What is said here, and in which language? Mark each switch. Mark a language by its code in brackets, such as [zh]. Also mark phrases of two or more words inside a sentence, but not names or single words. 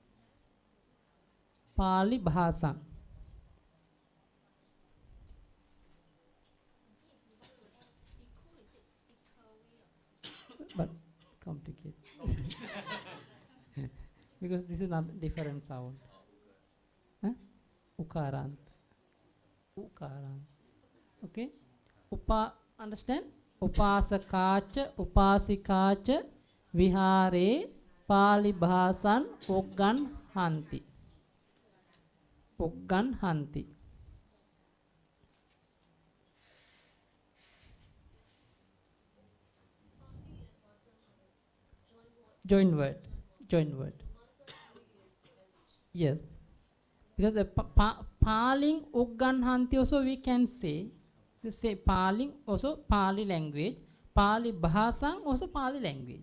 [pi] Pali Bhasa. [en] But complicated. Because this is not different sound. [pi] Huh? Ukarant. Ukarant. [en] Okay. Understand? [pi] Upasakacha, upasikacha, vihare, pali bhasan, ugganhanti. Ugganhanti. [en] Join word. Join word. Yes. Because the [pi] Paling ugganhanti [en] also we can say. The say Paling also Pali language. [pi] Pali Bhasang [en] also Pali language.